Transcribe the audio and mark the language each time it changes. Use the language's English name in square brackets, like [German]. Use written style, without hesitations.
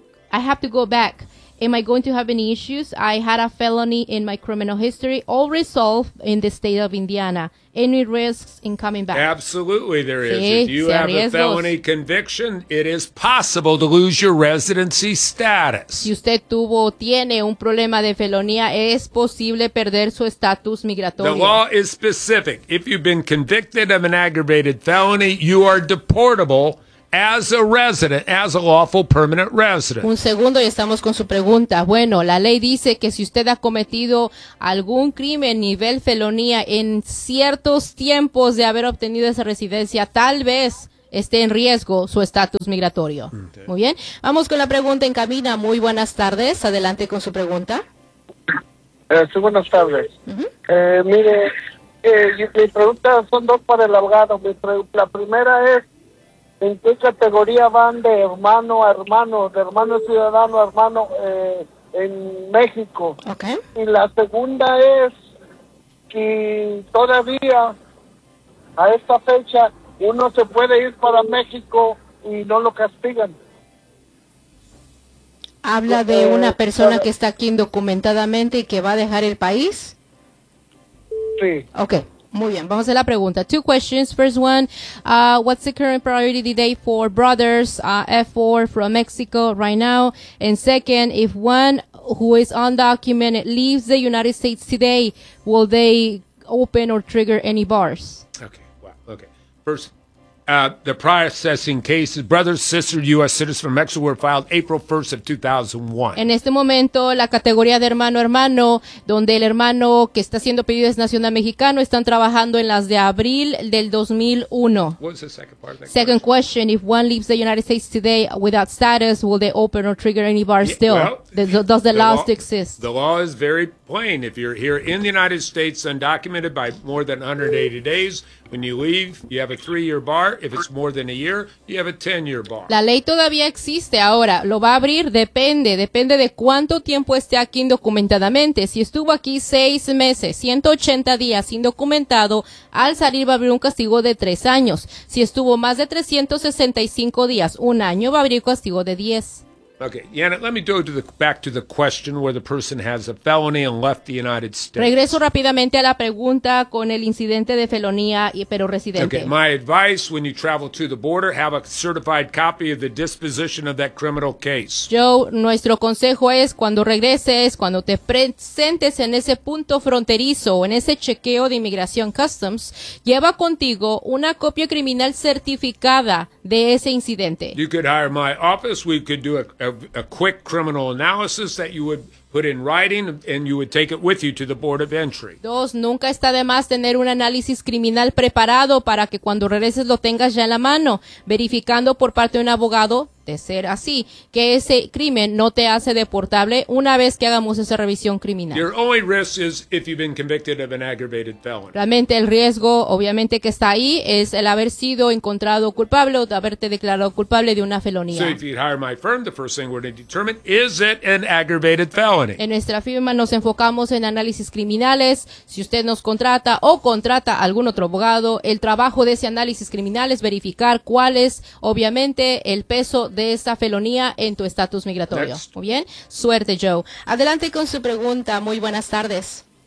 [English] I have to go back. Am I going to have any issues? I had a felony in my criminal history, all resolved in the state of Indiana. Any risks in coming back? Absolutely there is. [Spanish] Sí, [English] if you have [Spanish] riesgos. [English] A felony conviction, it is possible to lose your residency status. [Spanish] Si usted tiene un problema de felonía, es posible perder su estatus migratorio. [English] The law is specific. If you've been convicted of an aggravated felony, you are deportable as a resident, as a lawful permanent resident. [Spanish] Un segundo y estamos con su pregunta. Bueno, la ley dice que si usted ha cometido algún crimen nivel felonía en ciertos tiempos de haber obtenido esa residencia, tal vez esté en riesgo su estatus migratorio. Okay. Muy bien. Vamos con la pregunta en cabina. Muy buenas tardes. Adelante con su pregunta. Sí, buenas tardes. Uh-huh. Mire, mi pregunta son dos para el abogado. La primera es, ¿en qué categoría van de hermano a hermano, de hermano ciudadano a hermano en México? Okay. Y la segunda es que todavía a esta fecha uno se puede ir para México y no lo castigan. ¿Habla de una persona que está aquí indocumentadamente y que va a dejar el país? Sí. Okay. Muy bien, vamos a la pregunta. [English] Two questions. First one, what's the current priority today for brothers F4 from Mexico right now? And second, if one who is undocumented leaves the United States today, will they open or trigger any bars? Okay, wow. Okay. First, the processing cases, brother, sister, U.S. citizen from Mexico were filed April 1st of 2001. [Spanish] En este momento, la categoría de hermano-hermano, donde el hermano que está siendo pedido es nacional mexicano, están trabajando en las de abril del 2001. [English] What was the second part of that second question? Second question, if one leaves the United States today without status, will they open or trigger any bar still? Well, does the law still exist? The law is very plain. If you're here in the United States undocumented by more than 180 days, when you leave, you have a 3-year bar. If it's more than a year, you have a 10-year bar. [Spanish] La ley todavía existe. Ahora, ¿lo va a abrir? Depende de cuánto tiempo esté aquí indocumentadamente. Si estuvo aquí 6 meses, 180 días indocumentado, al salir va a abrir un castigo de 3 años. Si estuvo más de 365 días, un año, va a abrir un castigo de 10. [English] Okay, Janet, let me go to back to the question where the person has a felony and left the United States. [Spanish] Regreso rápidamente a la pregunta con el incidente de felonía, pero residente. [English] Okay, my advice when you travel to the border, have a certified copy of the disposition of that criminal case. [Spanish] Joe, nuestro consejo es cuando regreses, cuando te presentes en ese punto fronterizo o en ese chequeo de inmigración customs, lleva contigo una copia criminal certificada de ese incidente. [English] You could hire my office, we could do a quick criminal analysis that you would put in writing and you would take it with you to the port of entry. [Spanish] Dos, nunca está de más tener un análisis criminal preparado para que cuando regreses lo tengas ya en la mano, verificando por parte de un abogado, de ser así, que ese crimen no te hace deportable una vez que hagamos esa revisión criminal. [English] Your only risk is if you've been convicted of an aggravated felony. [Spanish] Realmente el riesgo, obviamente, que está ahí es el haber sido encontrado culpable o de haberte declarado culpable de una felonía. [English] So if you hire my firm, the first thing we're going to determine, is it an aggravated felony? [Spanish] En nuestra firma nos enfocamos en análisis criminales. Si usted nos contrata o contrata a algún otro abogado, el trabajo de ese análisis criminal es verificar cuál es, obviamente, el peso de esa felonía en tu estatus migratorio. [English] Next. [Spanish] Muy bien, suerte, Joe. Adelante con su pregunta, muy buenas tardes.